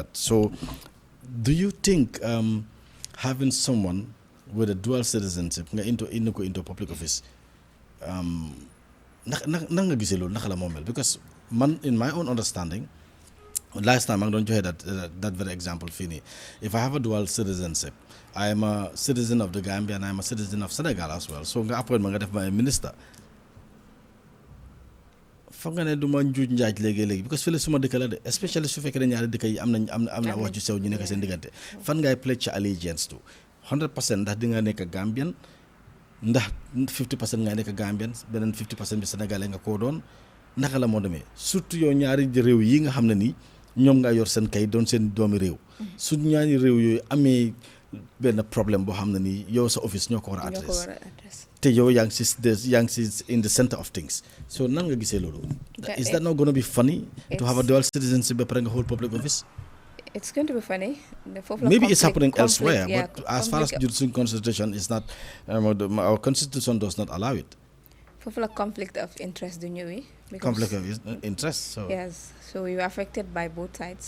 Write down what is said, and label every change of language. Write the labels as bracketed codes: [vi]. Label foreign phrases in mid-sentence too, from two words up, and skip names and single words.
[en] So do you think having someone with a dual citizenship into public office, because in my own understanding, last time I'm going to hear that very example, Fini. If I have a dual citizenship, I am a citizen of the Gambia and I am a citizen of Senegal as well. So I appoint my minister. [wo] Foog nga ne du ma njuuj njaaj léegi because fële suma dëkk la de, especially su fekkee ne ñaari dëkk yi am na wax ju sew ñu nekk seen diggante. Fan ngay [en] pledge allegiance to 100% [wo] ndax di nga nekk Gambian, ndax 50% ngay nekk Gambian, beneen 50% bi Sénégalais nga koo doon. Naka la moo demee surtout yow ñaari réew yi nga xam ne nii ñoom nga yor seen kay doon seen doomi réew. su ñaari réew yooyu amee benn problème boo xam ne nii yow sa office ñoo ko war a adresse te yow yaa ngi si [en] in the center of things. [wo] So nan nga gisee loolu? [en] Is that not going to be funny to have a dual citizenship [wo] ba pare nga [en] hold public office? It's going to be funny. Maybe it's happening elsewhere, but as far as Judicial Constitution is not, our constitution does not allow it. For a conflict of interest, do you? Conflict of interest. So. Yes, so you're affected by both sides.